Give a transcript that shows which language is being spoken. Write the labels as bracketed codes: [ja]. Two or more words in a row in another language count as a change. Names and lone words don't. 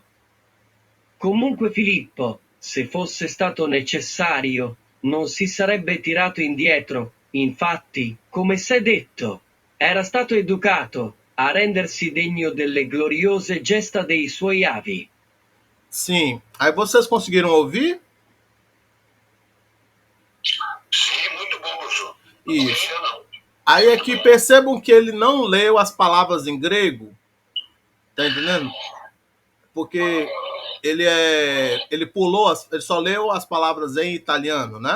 [it] Comunque Filippo, se fosse stato necessario, non si sarebbe tirato indietro. Infatti, come s'è detto, era stato educato a rendersi degno delle gloriose gesta dei suoi avi. [pt] Sim. Aí vocês conseguiram ouvir? Sim, muito bom, professor. Isso. Ainda não. Aí aqui percebam que ele não leu as palavras em grego, tá entendendo? Porque ele pulou, ele só leu as palavras em italiano, né?